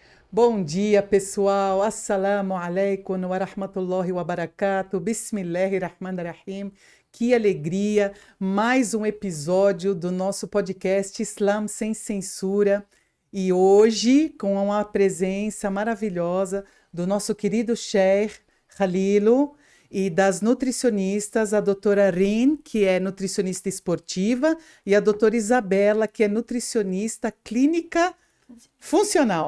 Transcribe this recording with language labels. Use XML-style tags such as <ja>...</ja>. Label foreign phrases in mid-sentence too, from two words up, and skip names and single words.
<pt>Bom dia, pessoal.</pt> <ar>السلام عليكم ورحمة الله وبركاته. Bismillahirrahmanirrahim.</ar> <pt>Que alegria! Mais um episódio do nosso podcast Islam Sem Censura. E hoje, com a presença maravilhosa do nosso querido Sheikh Khalilu e das nutricionistas, a doutora Rin, que é nutricionista esportiva, e a doutora Isabela, que é nutricionista clínica funcional.</pt>